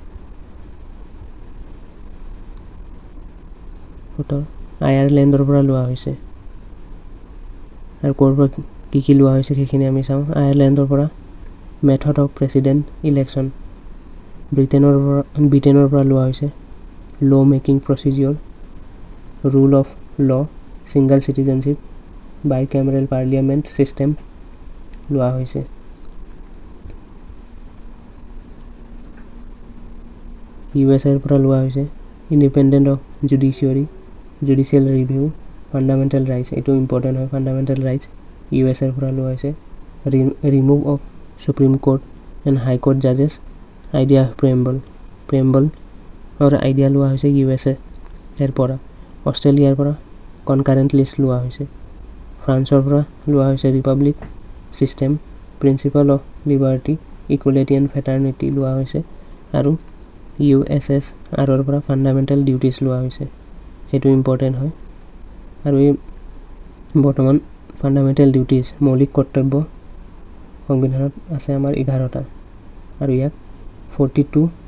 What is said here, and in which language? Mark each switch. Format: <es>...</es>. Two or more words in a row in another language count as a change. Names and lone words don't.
<as>উত্তৰ আয়াৰলেণ্ডৰ পৰা লোৱা হৈছে আৰু ক'ৰ পৰা কি লোৱা হৈছে সেইখিনি আমি চাওঁ আয়াৰলেণ্ডৰ পৰা</as> <en>method of president election</en> <as>ব্ৰিটেনৰ পৰা লোৱা হৈছে</as> <en>law making procedure rule of law single citizenship bicameral parliament system</en> <as>লোৱা হৈছে USA পৰা লোৱা হৈছে</as> <en>independent of judicial review fundamental rights</en> <as>এটো ইম্পৰ্টেন্ট হয়</as> <en>fundamental rights</en> <as>USA পৰা লোৱা হৈছে remove</as> <en>of supreme court and high court judges idea of preamble or idea</en> <as>লোৱা হৈছে</as> <en>USA</en> <as>এৰ পৰা অষ্ট্ৰেলিয়াৰ পৰা</as> <en>concurrent list</en> <as>লোৱা হৈছে ফ্ৰান্সৰ পৰা লোৱা হৈছে</as> <en>republic system principle of liberty equality and fraternity</en> <as>লোৱা হৈছে আৰু USSR পৰা</as> <en>fundamental duties</en> <as>লোৱা হৈছে সেইটো ইম্পৰ্টেন্ট হয় আৰু এই বৰ্তমান</as> <en>fundamental duties</en> <as>মৌলিক কৰ্তব্য সংবিধানত আছে আমাৰ 11টা আৰু ইয়াক 42</as>